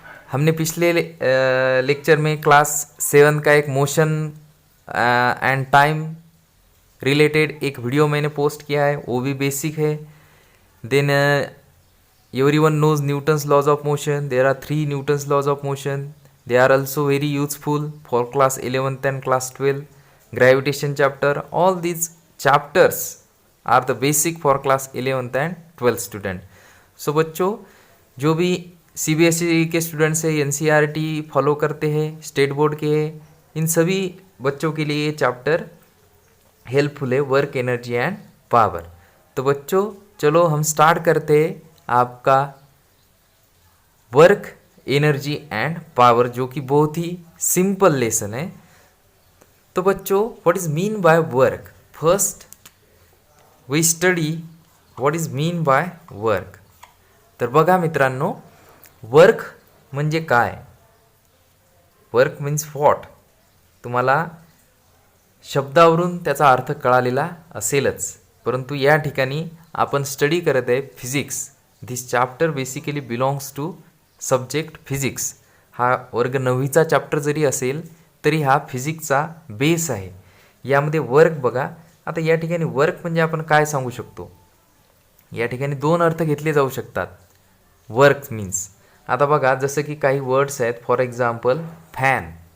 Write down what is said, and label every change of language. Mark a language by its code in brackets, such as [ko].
[hi] हमने पिछले लेक्चर में क्लास 7 का एक मोशन एंड टाइम रिलेटेड एक वीडियो मैंने पोस्ट किया है, वो भी बेसिक है। [en] Then everyone knows Newton's laws of motion. There are 3 Newton's laws of motion. They are also very useful for class 11th and class 12 gravitation chapter. All these chapters are the basic for class 11th and 12th student। [hi] सो बच्चों, जो भी CBSE के students हैं, NCERT follow करते हैं, state board के हैं, इन सभी बच्चों के लिए ये चैप्टर हेल्पफुल है, वर्क एनर्जी एंड पावर। तो बच्चों चलो हम स्टार्ट करते हैं आपका वर्क एनर्जी एंड पावर, जो कि बहुत ही सिंपल लेसन है। तो बच्चों, [en] What is mean by work? First we study what is mean by work. [mr] तर बघा मित्रांनो, वर्क म्हणजे काय? [en] Work means what? [mr] तुम्हाला शब्दावरून त्याचा अर्थ कळालेला असेलच, परंतु या ठिकाणी आपण स्टडी करत आहे physics. [en] This chapter basically belongs to subject physics. [mr] हा वर्ग 9वीचा चॅप्टर जरी असेल तरी हा फिजिक्सचा बेस आहे। यामध्ये वर्क बघा, आता या ठिकाणी वर्क म्हणजे आपण काय सांगू शकतो? या ठिकाणी 2 अर्थ घेतले जाऊ शकतात वर्क मीन्स। आता बघा, जसं की काही वर्ड्स आहेत, [en] for example [mr] फॅन।